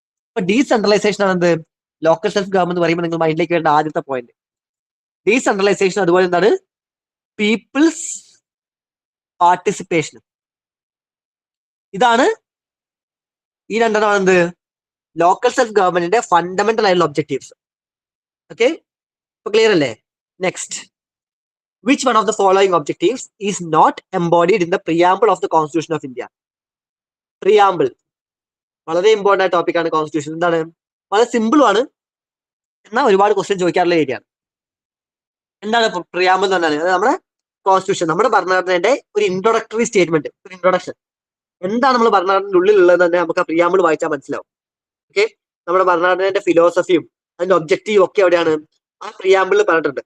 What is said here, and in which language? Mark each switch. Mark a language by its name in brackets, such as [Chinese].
[Malayalam] ഇപ്പൊ ഡീസെൻട്രലൈസേഷൻ ആണ് എന്ത്? ലോക്കൽ സെൽഫ് ഗവൺമെന്റ് പറയുമ്പോൾ നിങ്ങൾ മൈൻഡിലേക്ക് വേണ്ട ആദ്യത്തെ പോയിന്റ്. ഡീസെൻട്രലൈസേഷൻ അതുപോലെ എന്താണ്? People's participation. ഇതാണ് ഈ രണ്ടെണ്ണമാണ് എന്ത്? ലോക്കൽ സെൽഫ് ഗവൺമെന്റിന്റെ ഫണ്ടമെന്റൽ ആയിട്ടുള്ള ഒബ്ജക്റ്റീവ്സ്. ഓക്കെ, ഇപ്പൊ ക്ലിയർ അല്ലേ? [English] Next, which one of the following objectives is not embodied in the preamble of the Constitution of India? [Malayalam] Preamble വളരെ ഇമ്പോർട്ടന്റ് ആയ ടോപ്പിക് ആണ് കോൺസ്റ്റിറ്റ്യൂഷൻ. എന്താണ്? വളരെ സിമ്പിളും ആണ്, എന്നാൽ ഒരുപാട് ക്വസ്റ്റ്യൻ ചോദിക്കാറുള്ള ഏരിയ ആണ്. എന്താണ് പ്രിയാമ്പിൾ എന്ന് പറഞ്ഞാൽ? നമ്മുടെ കോൺസ്റ്റിറ്റ്യൂഷൻ, നമ്മുടെ ഭരണഘടനയുടെ ഒരു ഇൻട്രൊഡക്ടറി സ്റ്റേറ്റ്മെന്റ്, ഒരു ഇൻട്രൊഡക്ഷൻ. എന്താണ് നമ്മൾ ഭരണഘടനയുടെ ഉള്ളിലുള്ളത് തന്നെ നമുക്ക് ആ പ്രിയാമ്പിൾ വായിച്ചാൽ മനസ്സിലാവും. ഓക്കെ, നമ്മുടെ ഭരണഘടനയുടെ ഫിലോസഫിയും അതിന്റെ ഒബ്ജക്റ്റീവും ഒക്കെ എവിടെയാണ്? ആ പ്രിയാമ്പിളിൽ പറഞ്ഞിട്ടുണ്ട്.